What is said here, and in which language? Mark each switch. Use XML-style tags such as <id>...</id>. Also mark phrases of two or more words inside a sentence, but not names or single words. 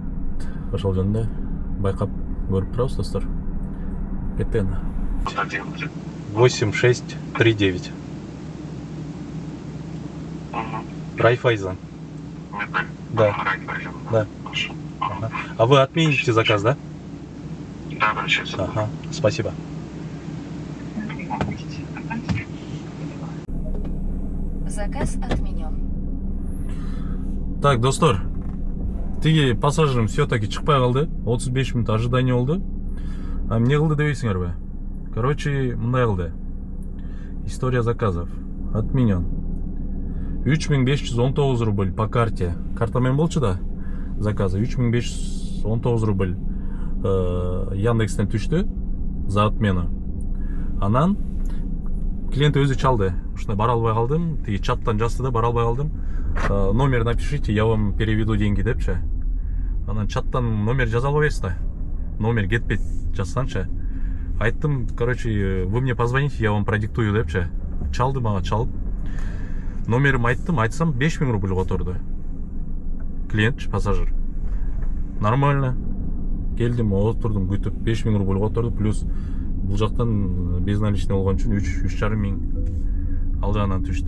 <ky>Ошол жөнүндө байкап көрүп турабыз достор. Кеттен. 8639. Райфайзен.</ky> <ru>Да. Да. Ага. А вы отмените заказ, да? Да, сейчас. Ага, спасибо. Заказ отменен. Так,</ru> <ky>достор. Тиги пассажирим все-таки чыкпай калды. 35</ky> <ru>минут ожидание</ru> <ky>болду. А эмне кылды дебейсиңерби? Короче, мындай кылды.</ky> <ru>История заказов. Отменен.</ru> <ky>3519</ky> <ru>рубль по карте.</ru> <ky>Карта менен болчу да. Заказы 3519 рубль Яндекстен түштү</ky> <ru>за отмену.</ru> <ky>Анан клиент өзү чалды. Ушундай бара албай калдым. Тиги чаттан жазды да, бара албай калдым.</ky> <ru>Номер напишите, я вам переведу деньги депчи.</ru> <ky>Анан чаттан номер жаза албайсыз да. Номер кетпейт жазсаңчы. Айттым,</ky> <ru>короче, вы мне позвоните, я вам продиктую депчи.</ru> <ky>Чалды мага, чалып. Номерим айтсам 5000 рубль которду.</ky> <ru>Клиент, пассажир. Нормально.</ru> <ky>Келдим, отурдум, күтүп 5000 рубль которду, плюс бул жактан безналичный болгон үчүн 3,5 миң ал жагынан түштү.</ky>